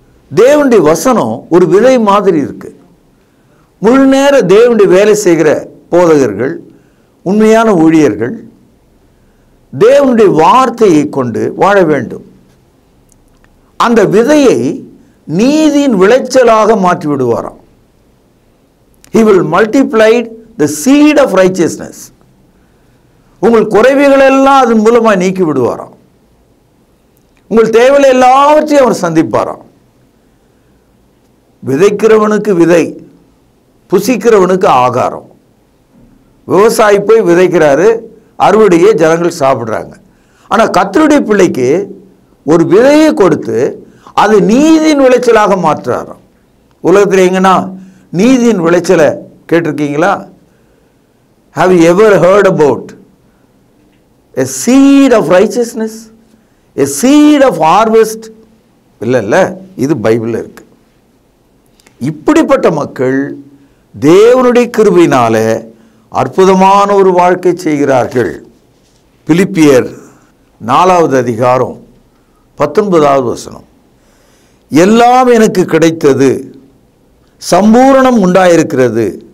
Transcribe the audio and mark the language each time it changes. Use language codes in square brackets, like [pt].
[ta] தேவனுடைய வசனம் ஒரு விதை மாதிரி இருக்கு. முழு நேர தேவனுடைய வேலை செய்கிற போதகர்கள், உண்மையான ஊழியர்கள் தேவனுடைய வார்த்தையை கொண்டு வாழ வேண்டும். அந்த விதையை நீதியின் விளைச்சலாக மாற்றி விடுவாராம். [en] He will multiply the seed of righteousness. [ta] உங்கள் குறைவுகள் எல்லாம் அதன் மூலமாக நீக்கி விடுவாராம். உங்கள் தேவைகளை எல்லாவற்றையும் அவர் சந்திப்பாராம். விதைக்கிறவனுக்கு விதை, புசிக்கிறவனுக்கு ஆகாரம். விவசாயி போய் விதைக்கிறாரு, அறுவடையை ஜனங்கள் சாப்பிட்றாங்க. ஆனால் கர்த்தருடைய பிள்ளைக்கு ஒரு விதையை கொடுத்து அது நீதியின் விளைச்சலாக மாற்றுறாராம். உலகத்தில் எங்கன்னா நீதியின் விளைச்சலை கேட்டிருக்கீங்களா? [en] Have you ever heard about a seed of righteousness, a seed of harvest? [ta] இல்லை, இது பைபிளில் இருக்கு. இப்படிப்பட்ட மக்கள் தேவனுடைய கிருபையினால அற்புதமான ஒரு வாழ்க்கை செய்கிறார்கள். பிலிப்பியர் 4வது அதிகாரம் 19வது வசனம். எல்லாம் எனக்கு கிடைத்தது, சம்பூரணம் உண்டாயிருக்கிறது.